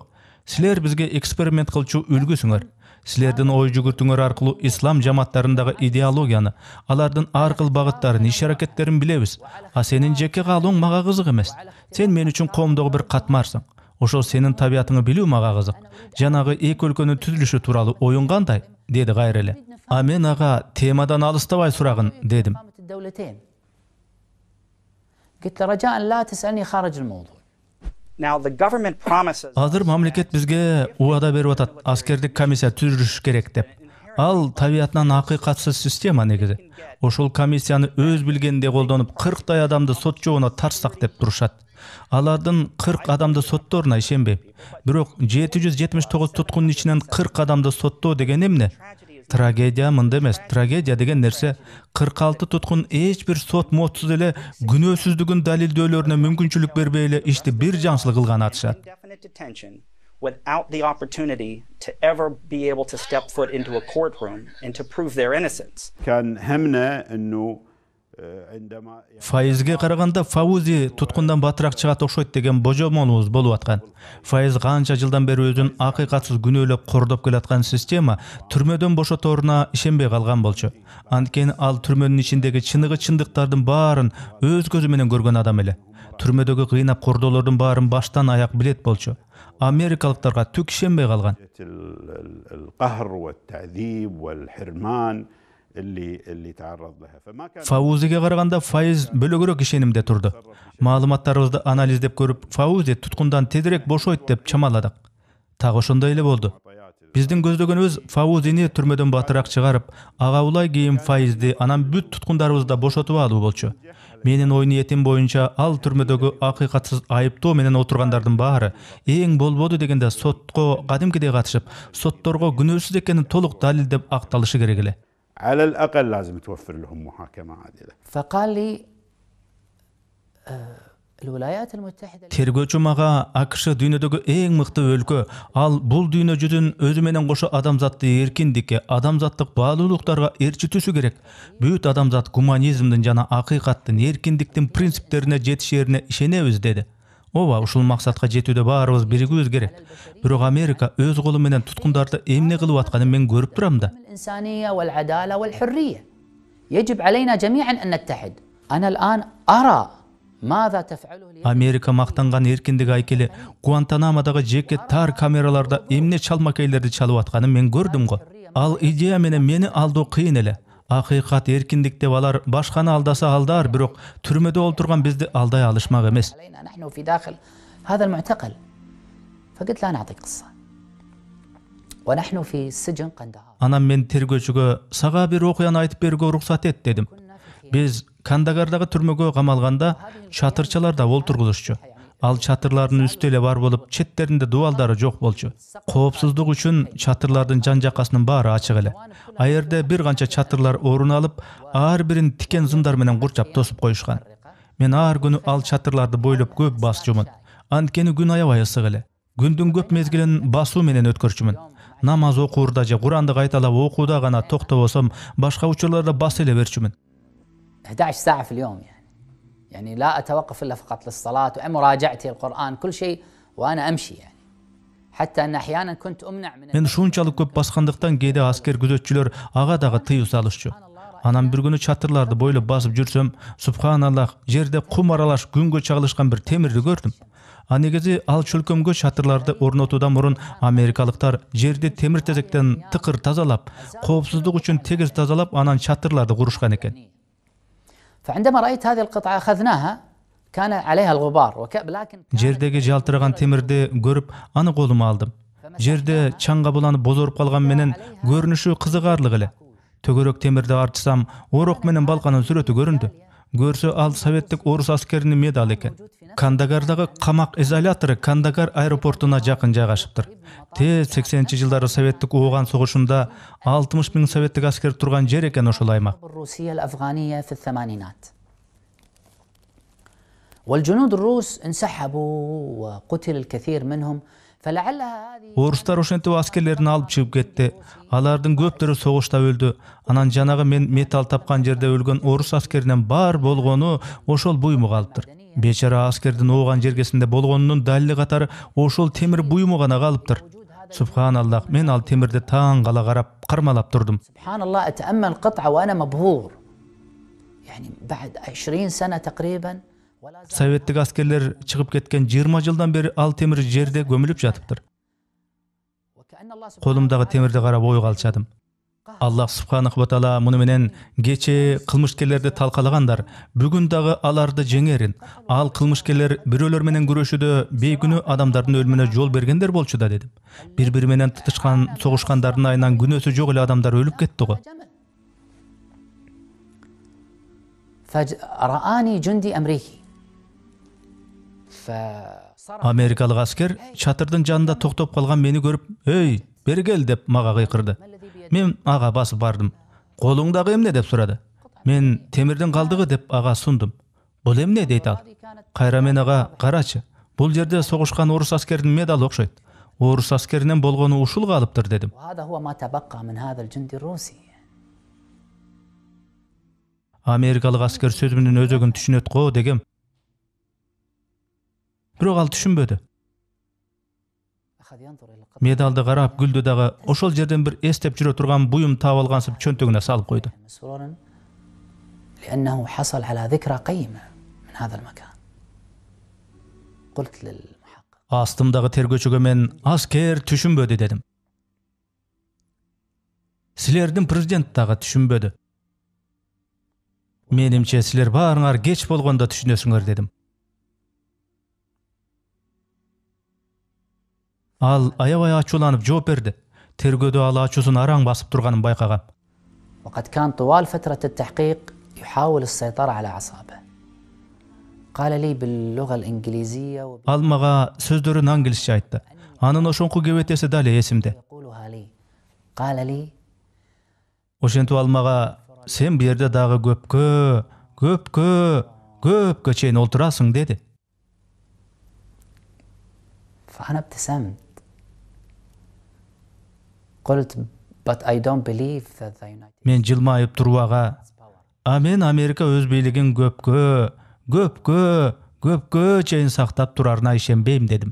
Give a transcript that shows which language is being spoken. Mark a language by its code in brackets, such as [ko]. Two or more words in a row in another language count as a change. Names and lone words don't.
[ky] Силер бизге эксперимент кылчу үлгүсүңөр. Силердин ой жүгүртүүңөр аркылуу ислам жамааттарындагы идеологияны, алардын ар кыл багыттарын, иш-аракеттерин билебиз. А сенин жеке каалооң мага кызык эмес. Сен мен үчүн коомдогу бир катмарсың. Ошол сенин табиятыңы билүү мага кызык. Жанагы эки өлкөнүн түзүлүшү тууралуу оюң кандай? Деди кайра эле. А мен ага темадан алыстабай сурагын дедим. [ar] قلت له رجاء لا تسألني خارج الموضوع. [ky] Азыр мамлекет бизге уада берип атат, аскердик комиссия түзүлүш керек деп. Ал табиятынан акыйкатсыз система негизи. Ошол комиссияны өз билгендей колдонуп 40 адамды сот жобуна тарсак деп турушат. Алардын 40 адамды соттооруна ишенбейм. Бирок 779 туткундун ичинен 40 адамды соттоо деген эмне? Трагедия мында эмес. Трагедия деген нерсе 46 туткун эч бир сот модсуз эле күнөөсүздүгүн далилдөөлөрүнө мүмкүнчүлүк бербей эле ишти бир жаңсыл кылган атышат. [en] Without the opportunity to ever be able to step foot into a courtroom and to prove their innocence. [ar] كان همنا انه عندما [ky] Фаизге караганда Фаузи туткундан батыраак чыгат окшойт деген божомолубуз болуп аткан. Фаиз канча жылдан бери өзүн акыйкатсыз күнөөлөп кордоп келаткан система түрмөдөн бошотооруна ишенбей калган болчу. Анткени ал түрмөнүн ичиндеги чындыктардын баарын өз көзү менен көргөн адам эле. Түрмөдөгү кыйнап кордоолордун баарын баштан аяк билет болчу. Америкалыктарга түк ишенбей калган. [ar] القهر والتعذيب والحرمان اللي تعرض لها فما كان [ky] Фаузиге караганда Фаиз бөлөгөрөөк ишенимде турду. Маалыматтарыбызды анализдеп көрүп, Фаузи туткундан тезирээк бошойт деп чамаладык. Так ошондой эле болду. Биздин көздөгөнүбүз Фаузини түрмөдөн батыраак чыгарып, ага улай кийин Фаизди анан бүт туткундарыбызды бошотуп алуу болчу. Менин ой ниетим боюнча ал түрмөдөгү акыйкатсыз айыптоо менен отургандардын баары эң болбоду дегенде сотко кадимкидей катышып, сотторго күнөөсүз экенин толук далилдеп акталышы керек эле. [ar] على الأقل لازم توفر لهم محاكمة عادلة. فقال لي الولايات المتحدة. [ky] Тергөөчү мага АКШ дүйнөдөгү эң мыкты өлкө, ал бул дүйнө жүзүн өзү менен кошо адамзатты эркиндикке, адамзаттык баалуулуктарга ээрчитүүсү керек. Бүт адамзат гуманизмдин жана акыйкаттын, эркиндиктин принциптерине жетишерине ишенебиз деди. Ооба, ушул максатка жетүүдө баарыбыз биригүүбүз керек. Бирок Америка өз колу менен туткундарды эмне кылып атканын мен көрүп турам да. [ar] الإنسانية والعدالة والحرية. يجب علينا جميعا أن نتحد. أنا الآن أرى ماذا تفعله اليوم. [ky] Америка мактанган эркиндик айкели Гуантанамодагы жеке тар камераларда эмне чалмакейлерди чалып атканын мен көрдүм го. Ал идея менен мени алдоо кыйын эле. Акыйкат эркиндик деп алар башканы алдаса алдар, бирок түрмөдө олтурган бизди алдай алышмак эмес. [ar] نحن في داخل هذا المعتقل. فقلت لا نعطيك قصة. ونحن في سجن قندهار. [ky] Анан мен тергөөчүгө сага бир окуяны айтып берүүгө уруксат эт дедим. Биз Кандагардагы түрмөгө камалганда чатырчаларда олтургузушчу. Ал чатырлардын үстү эле бар болуп, четтеринде дубалдары жок болчу. Коопсуздук үчүн чатырлардын жан жакасынын баары ачык эле. А жерде бир канча чатырлар орун алып, ар бирин тикен зындар менен курчап тосуп коюшкан. Мен ар күнү ал чатырларды бойлоп көп басчумун. Анткени күн аябай ысык эле. Күндүн көп мезгилин басуу менен өткөрчүмүн. Намаз окуурда же Куранды кайталап окууда гана токтобосом, башка учурларда бас эле берчүмүн. [ar] 11 ساعة في اليوم يعني لا أتوقف إلا فقط للصلاة ومراجعتي القرآن كل شيء وأنا أمشي يعني حتى أن أحيانا كنت أمنع من. [ky] Мен ушунчалык көп баскандыктан кээде аскер күзөтчүлөр ага дагы тыюу салышчу. Анан бир күнү чатырларды бойлоп басып жүрсөм, субханаллах, жерде кум аралаш күнгө чагылышкан бир темирди көрдүм. А негизи ал чөлкөмгө чатырларды орнотуудан мурун америкалыктар жерди темир тезектен тыкыр тазалап, коопсуздук үчүн тегиз тазалап, анан чатырларды курушкан экен. [ar] فعندما رأيت هذه القطعة أخذناها كان عليها الغبار ولكن [ky] Жердеги жалтыраган темирди көрүп, аны колума алдым. Жерде чаңга буланып бозоруп калган менен көрүнүшү кызыгарлык эле. Төгөрөк темирди артсам, орок менен балканын сүрөтү көрүндү. Görсө ал советтик орус аскеринин медалы экен. Кандагардагы камак изолятору Кандагар аэропортуна жакын жайгашыптыр. 80-жылдары советтик ооган согушунда 60 000 советтик аскер турган жер экен ошол аймак. [ar] الروسية الأفغانية في الثمانينات والجنود الروس انسحبوا وقتل الكثير منهم فلعلها هذه [ky] Орустар ошентип аскерлерин алып чыгып кетти. Алардын көптөрү согушта өлдү. Анан жанагы мен металл тапкан жерде өлгөн орус аскеринен бар болгону ошол буюму калыптыр. Бечара аскердин ооган жергесинде болгонунун далили катары ошол темир буюму гана калыптыр. Субханаллах, мен ал темирди таң кала карап кармалап турдум. [ar] سبحان الله أتأمل قطعة وأنا مبهور يعني بعد 20 سنة تقريبا ولا زال [ky] Советтик аскерлер чыгып кеткен 20 жылдан бери ал темир жерде көмүлүп жатыптыр. [ar] وكأن الله سبحانه [ky] Колумдагы темирди карап ой калчадым. [ar] الله سبحانه و تعالى [ky] муну менен кече кылмышкерлерди талкалагандар, бүгүн дагы аларды жеңерин. Ал кылмышкерлер бирөөлөр менен күрөшүүдө бейкүнөө адамдардын өлүмүнө жол бергендер болчу да дедим. Бири-бири менен тытышкан, согушкандардын айынан күнөөсү жок эле адамдар өлүп кетти го. [ar] فرآني جندي أمريكي فصرخ [ky] Америкалык аскер чатырдын жанында токтоп калган мени көрүп, "Эй, бери кел" деп мага кыйкырды. Мен ага басып бардым. "Колуңдагы эмне?" деп сурады. Мен "Темирдин калдыгы" деп ага сундум. "Бул эмне?" дейт ал. Кайра мен ага "Карачы, бул жерде согушкан орус аскеринин медалы окшойт. Орус аскеринен болгону ушул калыптыр" дедим. [ar] وهذا هو ما تبقى من هذا الجندي الروسي [ky] Америкалык аскер сөзүмдүн өзөгүн түшүнөт го дегем. Бирок ал түшүнбөдү. [ar] أخذ ينظر إلى القطعة [ky] Медалды карап күлдү дагы ошол жерден бир эстеп жүрө турган буюм таап алгансып чөнтөгүнө салып койду. [ar] مسرورا لأنه حصل على ذكرى قيمة من هذا المكان قلت للمحقق [ky] Астымдагы тергөөчүгө мен "Аскер түшүнбөдү" дедим. Силердин президент дагы түшүнбөдү. Менимче силер баарыңар кеч болгондо түшүнөсүңөр дедим. Ал аябай ачууланып жооп берди. Тергөөдө ал ачуусун араң басып турганын байкагам. [ar] وقد كان طوال فترة التحقيق يحاول السيطرة على أعصابه قال لي باللغة الإنجليزية [ky] Ал мага сөздөрүн англисче айтты. Анын ошоңку кебетеси дали эсимде. [ar] ويقولها لي قال لي [ky] Ошентип ал мага "Сен бу жерде дагы көпкө чейин олтурасың" деди. [ar] فأنا ابتسمت قلت [en] but I don't believe that the United [ky] Мен жылмайып туруп ага "А мен Америка өз бийлигин көпкө чейин сактап турарына ишенбейм" дедим.